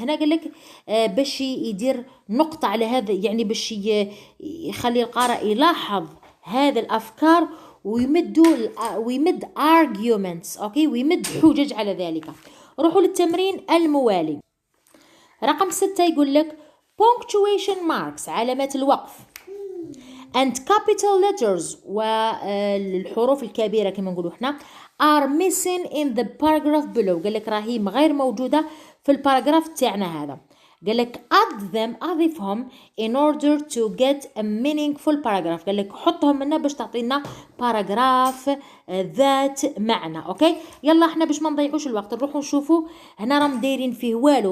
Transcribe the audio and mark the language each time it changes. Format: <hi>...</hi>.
<ar>هنا قال لك باش يدير نقطة على هذا يعني باش يخلي القارئ يلاحظ هذا الأفكار ويمد arguments. اوكي ويمد حجج على ذلك. روحوا للتمرين الموالي. رقم 6 يقول لك</ar> <en>punctuation marks</en> <ar>علامات الوقف</ar> <en>and capital letters</en> <ar>والحروف الكبيرة كما نقولوا احنا</ar> <en>are missing in the paragraph below.</en> <ar>قال لك راهي غير موجودة في الباراجراف تاعنا هذا. قال لك</ar> <en>add them</en> <ar>أضيفهم</ar> <en>in order to get a meaningful paragraph.</en> <ar>قال لك حطهم لنا باش تعطينا باراجراف ذات معنى. اوكي يلا احنا باش ما نضيعوش الوقت نروحوا نشوفوا هنا راهم دايرين فيه والو.</ar>